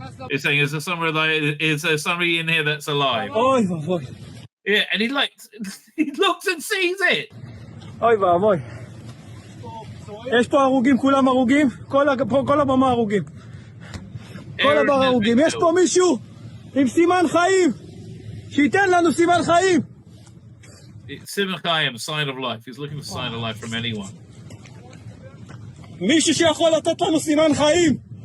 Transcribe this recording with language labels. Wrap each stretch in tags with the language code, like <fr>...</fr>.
<en>He's saying, is there somebody in here that's alive? Yeah, and he looks and sees it.</en> <he>יש פה הרוגים, כולם הרוגים, כל הבמה הרוגים. כל הבמה הרוגים. יש פה מישהו עם סימן חיים, שייתן לנו סימן חיים.</he> <en>Siman Chaim, sign of life. He's looking for sign of life from anyone.</en> <he>מישהו שיכול לתת לנו סימן חיים.</he>